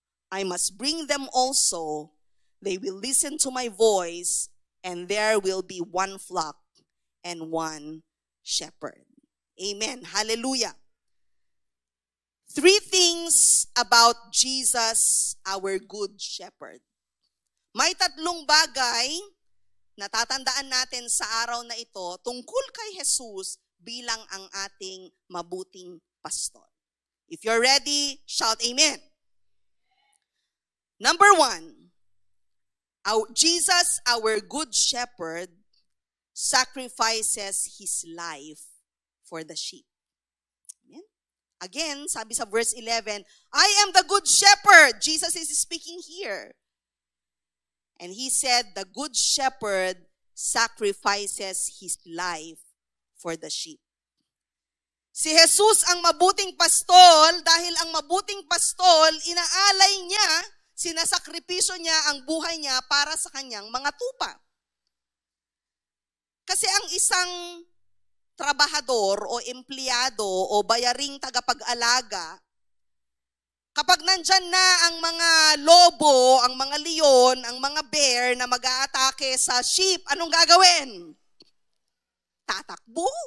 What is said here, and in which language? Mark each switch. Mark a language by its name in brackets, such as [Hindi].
[English] I must bring them also. They will listen to my voice, and there will be one flock and one shepherd. Amen. Hallelujah. 3 things about Jesus, our good shepherd. [Filipino] May 3 bagay na tatandaan natin sa araw na ito tungkol kay Jesus bilang ang ating mabuting pastor. [English] If you're ready, shout amen. Number 1, Jesus, our good shepherd, sacrifices his life for the sheep. Amen? Again, [Filipino] sabi sa [English] verse 11, I am the good shepherd. Jesus is speaking here. And he said, the good shepherd sacrifices his life for the sheep. [Filipino] Si Jesus ang mabuting pastol, dahil ang mabuting pastol, inaalay niya, sinasakripisyo niya ang buhay niya para sa kanyang mga tupa. Kasi ang isang trabahador o empleyado o bayaring tagapag-alaga, kapag nandyan na ang mga lobo, ang mga leon, ang mga bear na mag-aatake sa sheep, anong gagawin? Tatakbo.